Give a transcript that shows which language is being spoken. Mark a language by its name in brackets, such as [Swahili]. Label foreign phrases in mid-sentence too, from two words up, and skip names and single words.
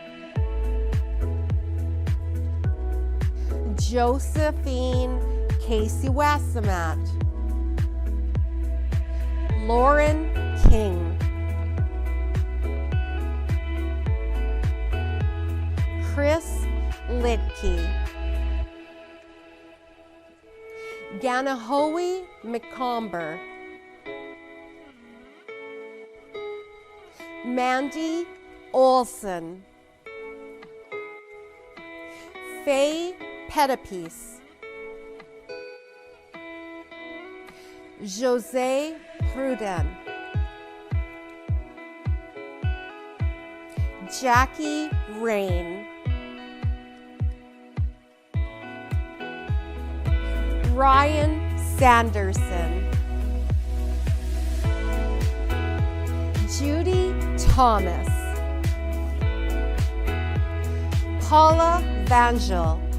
[English] Josephine Casey Wassamat, Lauren King, Chris Lidke, Ganahoe McComber, Mandy Olson, Faye Pettipiece, Jose Pruden, Jackie Rain, Ryan Sanderson, Judy Thomas, Paula Vangel,